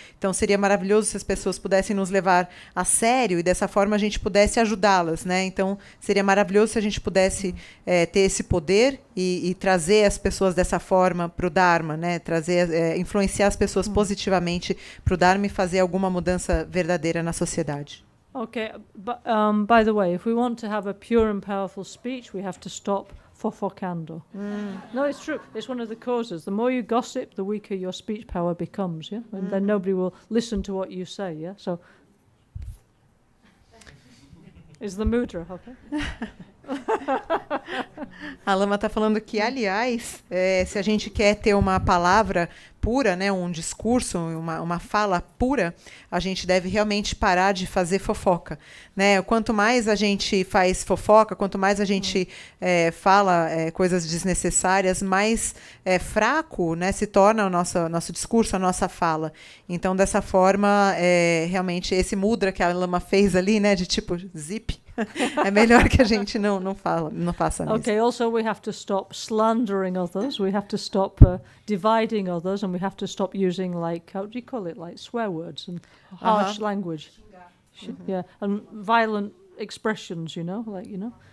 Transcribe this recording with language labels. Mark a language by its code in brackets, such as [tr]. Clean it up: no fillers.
[pt] Então seria maravilhoso se as pessoas pudessem nos levar a sério e dessa forma a gente pudesse ajudá-las, né? Então seria maravilhoso se a gente pudesse ter esse poder e trazer as pessoas dessa forma para o Dharma, né? Influenciar as pessoas positivamente para o Dharma e fazer alguma mudança verdadeira na sociedade. [en] Okay, but by the way, if we want to have a pure and powerful speech, we have to stop fofocando. No, it's true. It's one of the causes. The more you gossip, the weaker your speech power becomes, yeah? And then nobody will listen to what you say, yeah? So, is the mudra, okay? [pt] A Lama está falando que, aliás, se a gente quer ter uma palavra pura, né, um discurso, uma fala pura, a gente deve realmente parar de fazer fofoca, né? Quanto mais a gente faz fofoca, quanto mais a gente fala coisas desnecessárias, mais fraco, né, se torna o nosso discurso, a nossa fala. Então, dessa forma, realmente, esse mudra que a Lama fez ali, né, de tipo zip, é melhor que a gente não faça isso. [en] Okay, also we have to stop slandering others, we have to stop dividing others, and we have to stop using, like, how do you call it, like swear words and harsh language. Yeah, and violent expressions, you know, like, you know.